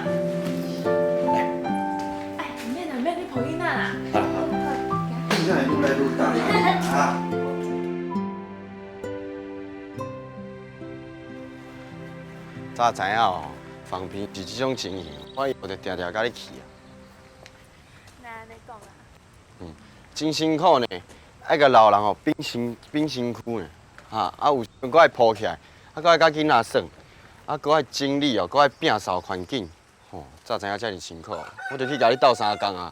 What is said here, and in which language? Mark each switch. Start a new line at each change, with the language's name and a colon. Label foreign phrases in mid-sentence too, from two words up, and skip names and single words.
Min Nan Chinese: 哎，唔免，你抱囡仔啦。现在愈来愈大啊！早知影哦，放屁是这种情形，我以后就定定甲你去啊。那安尼讲啊？真辛苦呢，爱甲老人哦变身躯呢，有时搁爱抱起来，搁爱甲囡仔耍，搁爱整理哦，搁爱摒扫环境，早知影遮尔辛苦，我就去甲你斗3工啊。